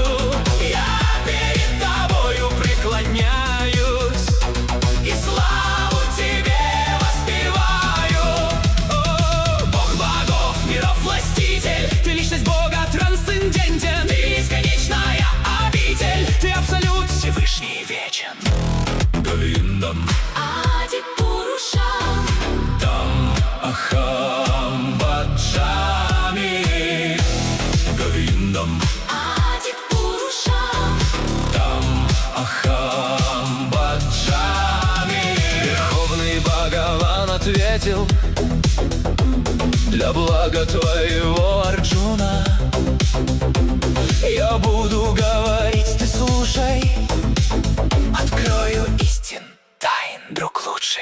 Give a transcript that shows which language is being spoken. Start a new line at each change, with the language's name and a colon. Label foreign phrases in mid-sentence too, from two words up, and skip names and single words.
Russian: Я перед тобою преклоняюсь и славу тебе воспеваю. О, Бог богов, миров властитель, ты личность Бога трансцендентен, ты бесконечная обитель, ты абсолют Всевышний вечен.
Sanskrit: Говиндам Адипурушам, तम् अहम् भजामि. Говиндам Адипурушам, तम् अहम् भजामि.
Russian: Верховный Бхагаван ответил: для блага твоего, Арджуна, я буду говорить, ты слушай. Открою истин, тайн, друг лучший.